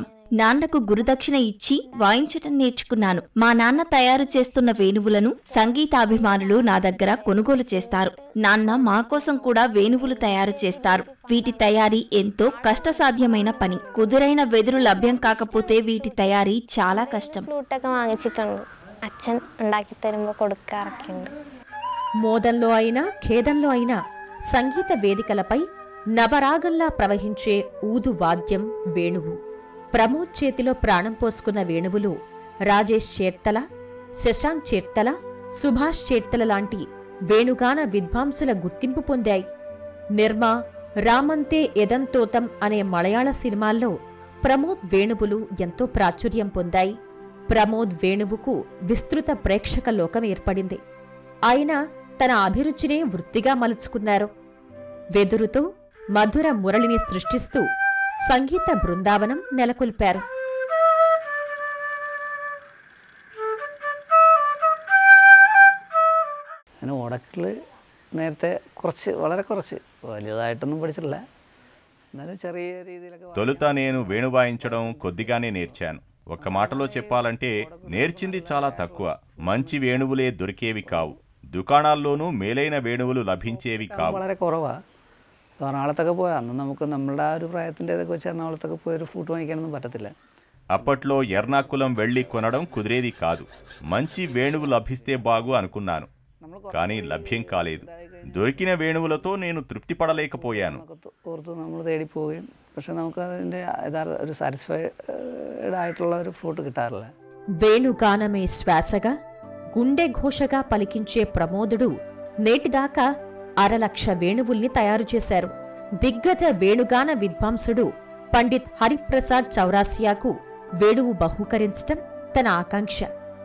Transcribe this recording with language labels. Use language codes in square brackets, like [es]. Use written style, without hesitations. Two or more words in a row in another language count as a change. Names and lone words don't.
[te] నాన్నకు గురుదక్షిణ ఇచ్చి వాయించటం నేర్చుకున్నాను. మా నాన్న తయారు చేస్తున్న వేణువులను సంగీతాభిమానులు నా దగ్గర కొనుగోలు చేస్తారు. నాన్న మా కోసం కూడా వేణువులు తయారు చేస్తారు. వీటి తయారీ ఎంతో కష్టసాధ్యమైన పని. కుదురైన వెదురు లభ్యం కాకపోతే వీటి తయారీ చాలా కష్టం. [ml] ఫ్లూటొക്കെ വാങ്ങിച്ചിട്ടുണ്ട്. അച്ഛൻ ഉണ്ടാക്കി തരുമ്പോൾ കൊടുക്കാറൊക്കെ ഉണ്ട്. [te] మోదంలో అయినా ఖేదంలో అయినా సంగీత వేదికలపై నవరాగంలా ప్రవహించే ఊదు వాద్యం వేణువు. ప్రమోద్ చేతిలో ప్రాణం పోసుకున్న వేణువులు రాజేష్ చేర్తల, శశాంక్ చేర్తల, సుభాష్ చేర్తల లాంటి వేణుగాన విద్వాంసుల గుర్తింపు పొందాయి. నిర్మా, రామంతే ఎదంతోతం అనే మలయాళ సినిమాల్లో ప్రమోద్ వేణువులు ఎంతో ప్రాచుర్యం పొందాయి. ప్రమోద్ వేణువుకు విస్తృత ప్రేక్షక లోకం ఏర్పడింది. ఆయన తన అభిరుచినే వృత్తిగా మలుచుకున్నారు. వెదురుతో మధుర మురళిని సృష్టిస్తూ సంగీత బృందావనం నెలకొల్పారు. [ml] ഓടക്കിൽ നേരത്തെ വളരെ കുറച്ച് വലിയതായിട്ടൊന്നും പഠിച്ചിട്ടില്ല. എന്നാലും ചെറിയ രീതിയിലൊക്കെ. [te] తొలుత నేను వేణు వాయించడం కొద్దిగానే నేర్చాను. ఒక్క మాటలో చెప్పాలంటే నేర్చింది చాలా తక్కువ. మంచి వేణువులే దొరికేవి కావు. దుకాణాల్లోనూ మేలైన వేణువులు లభించేవి కావు. [ml] വളരെ കുറവാണ്. എറണാകുളത്തൊക്കെ പോയാൽ അന്ന് നമുക്ക് നമ്മളുടെ ആ ഒരു പ്രായത്തിൻ്റെ ഇതൊക്കെ വെച്ച് എറണാകുളത്തൊക്കെ പോയൊരു ഫ്ലൂട്ട് വാങ്ങിക്കാനൊന്നും పట్టతిല്ല. [te] అప్పట్లో ఎర్నాకులం వెళ్లి కొనడం కుదిరేది కాదు. మంచి వేణువు లభిస్తే బాగు అనుకున్నాను, కానీ లభ్యం కాలేదు. దొరికిన వేణువులతో నేను తృప్తి పడలేకపోయాను. [ml] ഓർത്ത് നമ്മൾ തേടിപ്പോവുകയും പക്ഷെ നമുക്ക് അതിൻ്റെ യഥാർത്ഥ ഒരു സാറ്റിസ്ഫൈഡ് ആയിട്ടുള്ള ഒരു ఫ్లూట్ കിട്ടാറില്ല. [te] వేణుగానమే శ్వాసగా, గుండె ఘోషగా పలికించే ప్రమోదుడు నేటిదాకా 1,00,000 వేణువుల్ని తయారు చేశారు. దిగ్గజ వేణుగాన విద్వాంసుడు పండిత్ హరిప్రసాద్ చౌరాసియాకు వేణువు బహూకరించటం తన ఆకాంక్ష.